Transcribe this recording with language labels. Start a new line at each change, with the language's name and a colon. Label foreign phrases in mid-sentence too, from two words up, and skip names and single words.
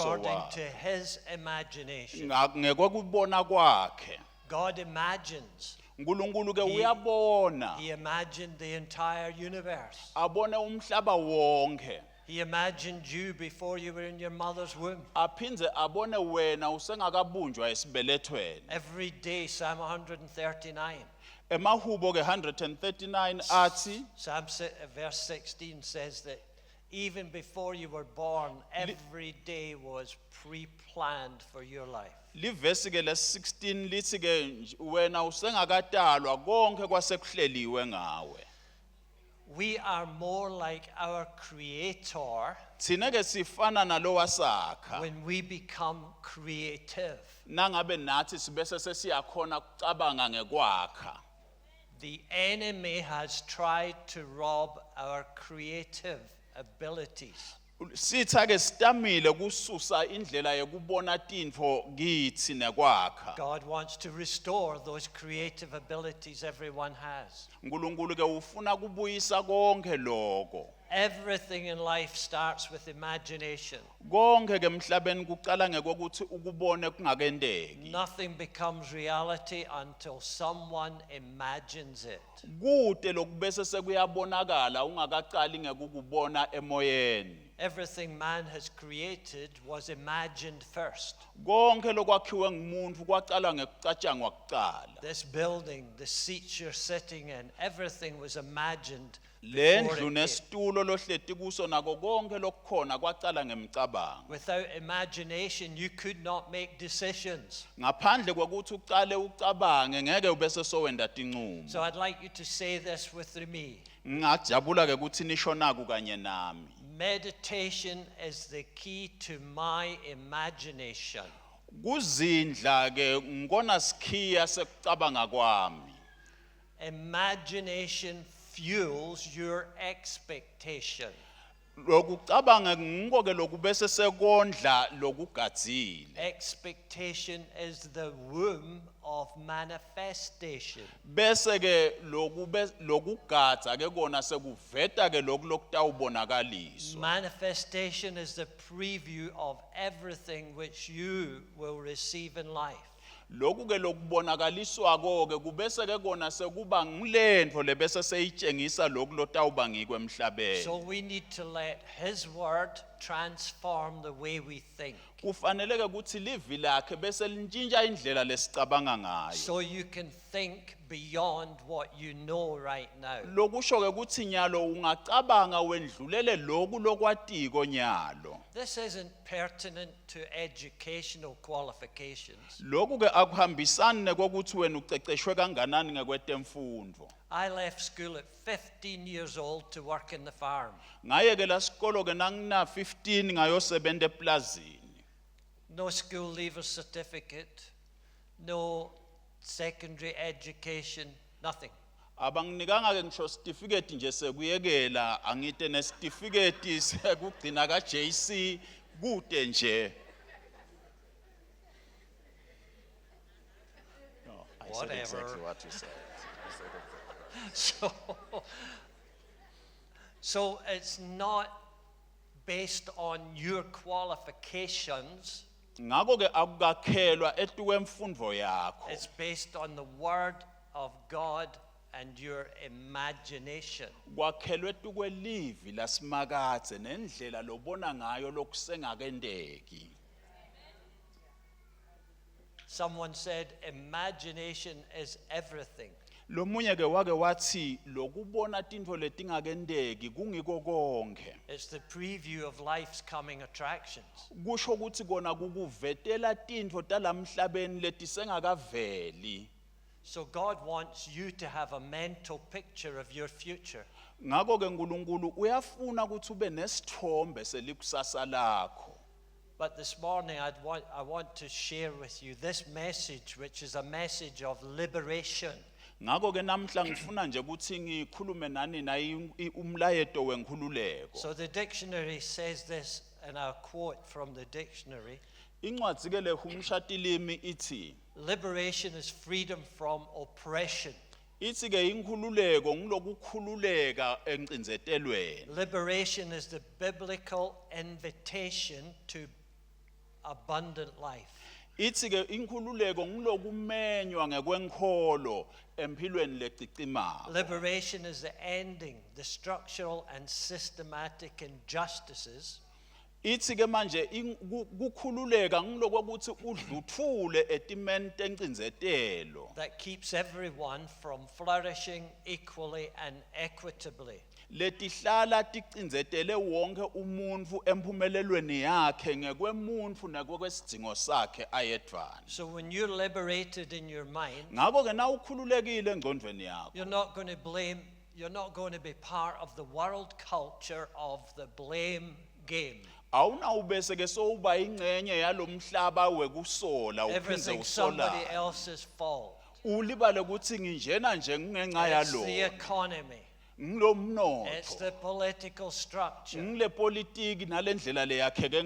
English: according
Swati: wakhe.
English: to His imagination.
Swati: Ngekubona kwakhe.
English: God imagines.
Swati: uNkulunkulu ke uyabona.
English: He imagined the entire universe.
Swati: Abone umhlaba wonke.
English: He imagined you before you were in your mother's womb.
Swati: Aphindze abone wena usengakabunjwa esibelethweni.
English: Every day, Psalm 139.
Swati: Emahubo ke 139 athi
English: Verse 16 says that even before you were born, every day was pre-planned for your life.
Swati: livesi ke les16 lithi ke wena usengakatalwa konke kwasekuhleliwe ngawe.
English: We are more like our Creator
Swati: Thina ke sifana nalo wasakha.
English: when we become creative.
Swati: Nangabe nathi sibese sesiyakhona ukucabanga ngekwakha.
English: The enemy has tried to rob our creative abilities.
Swati: Sitha ke sitamile kususa indlela yokubona tintfo kithi nekwakha.
English: God wants to restore those creative abilities everyone has.
Swati: uNkulunkulu ke ufuna kubuyisa konke lokho.
English: Everything in life starts with imagination.
Swati: Konke ke emhlabeni kuqala ngekokuthi ukubone kungakendeki.
English: Nothing becomes reality until someone imagines it.
Swati: Kude lokubese sekuyabonakala ungakaqali ngekukubona emoyeni.
English: Everything man has created was imagined first.
Swati: Konke lokwakhiwe ngumuntu kwaqala ngekucatshangwa kuqala.
English: This building, the seats you're sitting in, everything was imagined
Swati: Le
English: before
Swati: ndlu
English: it came.
Swati: nesitulo lohleti kuso nako konke lokukhona kwaqala ngemicabango.
English: Without imagination, you could not make decisions.
Swati: Ngaphandle kokuthi uqale ucabange ngeke ubese sowenda tinqumo.
English: So I'd like you to say this with me.
Swati: Ngajabula ke ukuthi nisho naku kanye nami.
English: Meditation is the key to my imagination.
Swati: Kuzindla ke ngikona sikhiya sekucabanga kwami.
English: Imagination fuels your expectation.
Swati: Lokucabanga ngiko ke lokubese sekondla lokugadzile.
English: Expectation is the womb of manifestation.
Swati: Bese ke lokugadza ke kona sekuveta ke lokutawubonakaliswa.
English: Manifestation is the preview of everything which you will receive in life.
Swati: Lokhu ke lokubonakaliswa konke kubese ke kona sekuba ngilento lebese seyitshengisa lokulotawuba ngikwe emhlabeni.
English: So we need to let His word transform the way we think.
Swati: Kufanele ke ukuthi livi lakhe bese lintshintsha indlela lesicabanga ngayo.
English: So you can think beyond what you know right now.
Swati: Lokusho ke ukuthi nyalo ungacabanga wendlulele lokhu lokwatiko nyalo.
English: This isn't pertinent to educational qualifications.
Swati: Lokhu ke akuhambisani nekokuthi wena uceceshwe kanganani ngekwetemfundo.
English: I left school at 15 years old to work in the farm.
Swati: Ngaye ke la sikolo ke nangina 15 ngayosebenta eplazini.
English: No school leaver certificate, no secondary education, nothing.
Swati: Abanginikanga ke ngisho certificate nje sekuyekela angite ne certificate sekugcina ka JC kude nje.
English: No, I said Whatever. exactly what you said. So it's not based on your qualifications.
Swati: ngakho ke akukakhelwa etukwemfundo yakho
English: It's based on the word of God and your imagination.
Swati: kwakhelwe etukwelivi lasimakadze nendlela lobona ngayo lokusengakendeki.
English: Someone said imagination is everything.
Swati: Lomunye ke wake wathi lokubona tintfo letingakendeki kungiko konke.
English: It's the preview of life's coming attractions.
Swati: Kusho ukuthi kona kukuvetela tintfo talamhlabeni letisengakaveli.
English: So God wants you to have a mental picture of your future.
Swati: Ngakho ke uNkulunkulu uyafuna ukuthi ube nesithombe selikusasa lakho.
English: But this morning I want to share with you this message, which is a message of liberation.
Swati: Ngakho ke namhla ngifuna nje ukuthi ngikhulume nani na umlayeto wenkhululeko.
English: So the dictionary says this, and I'll quote from the dictionary.
Swati: Incwadi ke lehumshatilimi ithi
English: Liberation is freedom from oppression.
Swati: ithi ke inkhululeko ngilokukhululeka encindzetelweni.
English: Liberation is the biblical invitation to abundant life.
Swati: Ithi ke inkhululeko ngilokumenywa ngekwenkholo empilweni lecicimako.
English: Liberation is the ending the structural and systematic injustices
Swati: Ithi ke manje kukhululeka ngilokuthi udluthule etimeni tencindzetelo
English: that keeps everyone from flourishing equally and equitably.
Swati: letihlala ticindzetele wonke umuntfu emphumelelweni yakhe ngekwemuntfu nekwekwesidzingo sakhe ayedvana.
English: So when you're liberated in your mind,
Swati: Ngakho ke na ukhululekile engcondweni yakho
English: you're not going to be part of the world culture of the blame game.
Swati: awunawubese ke sowuba ingcenye yalomhlaba wekusola uphindze
English: Everything somebody
Swati: usola
English: else's fault.
Swati: ulibale ukuthi nginjena nje ngingenxa
English: It's the
Swati: yalo
English: economy. It's
Swati: ngilomnotho
English: the political structure.
Swati: ngile politiki nalendlela leyakheke